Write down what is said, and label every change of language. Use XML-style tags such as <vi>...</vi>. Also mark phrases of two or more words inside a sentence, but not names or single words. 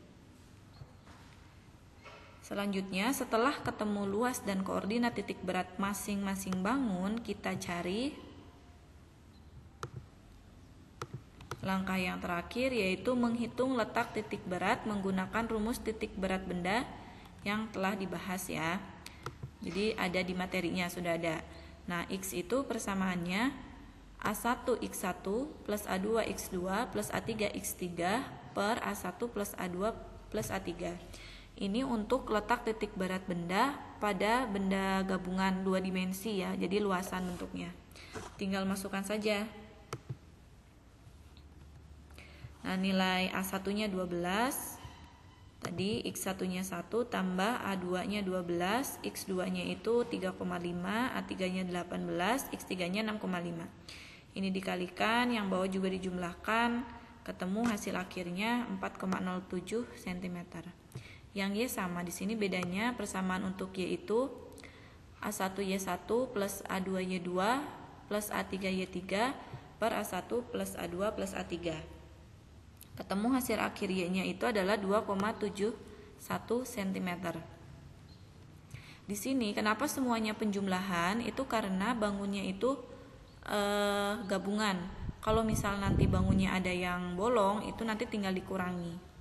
<id>Selanjutnya, setelah ketemu luas dan koordinat titik berat masing-masing bangun, kita cari langkah yang terakhir, yaitu menghitung letak titik berat menggunakan rumus titik berat benda yang telah dibahas ya. Jadi ada di materinya, sudah ada. Nah, X itu persamaannya A1X1 plus A2X2 plus A3X3 per A1 plus A2 plus A3. Ini untuk letak titik berat benda pada benda gabungan 2 dimensi ya, jadi luasan bentuknya. Tinggal masukkan saja. Nah, nilai A1-nya 12. Tadi X1-nya 1 tambah A2-nya 12, X2-nya itu 3,5, A3-nya 18, X3-nya 6,5. Ini dikalikan, yang bawah juga dijumlahkan, ketemu hasil akhirnya 4,07 cm. Yang Y sama, di sini bedanya persamaan untuk Y itu A1Y1 plus A2Y2 plus A3Y3 per A1 plus A2 plus A3. Ketemu hasil akhir Y-nya itu adalah 2,71 cm. Di sini kenapa semuanya penjumlahan? Itu karena bangunnya itu gabungan. Kalau misal nanti bangunnya ada yang bolong, itu nanti tinggal dikurangi.</id>